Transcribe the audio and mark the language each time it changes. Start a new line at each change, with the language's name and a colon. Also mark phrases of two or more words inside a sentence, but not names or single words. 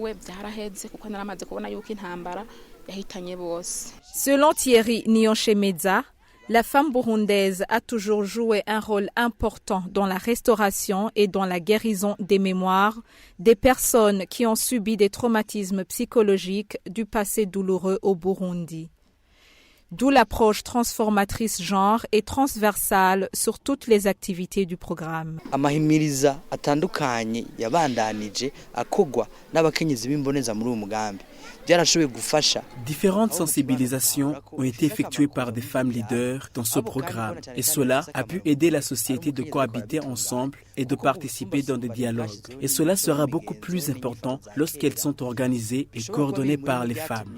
French: Selon Thierry Nyonchemedza, la femme burundaise a toujours joué un rôle important dans la restauration et dans la guérison des mémoires des personnes qui ont subi des traumatismes psychologiques du passé douloureux au Burundi. D'où l'approche transformatrice genre et transversale sur toutes les activités du programme.
Rundi: Amahimiriza atandukanye yabandanije akogwa n'abakenyezi b'imboneza muri uwo mugambi.
French: Différentes sensibilisations ont été effectuées par des femmes leaders dans ce programme et cela a pu aider la société de cohabiter ensemble et de participer dans des dialogues. Et cela sera beaucoup plus important lorsqu'elles sont organisées et coordonnées par les femmes.